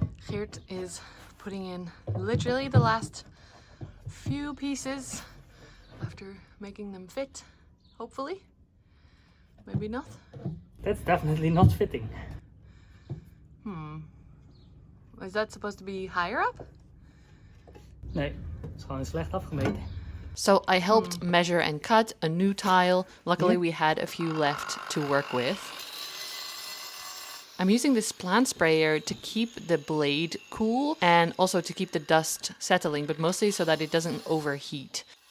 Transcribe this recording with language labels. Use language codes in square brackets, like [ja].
[en] Geert is putting in literally the last few pieces after making them fit, hopefully. Maybe not. That's definitely not fitting. Is that supposed to be higher up? [nl] Nee, het is gewoon slecht afgemeten. [en] So I helped measure and cut a new tile. Luckily we had a few left to work with. I'm using this plant sprayer to keep the blade cool and also to keep the dust settling, but mostly so that it doesn't overheat.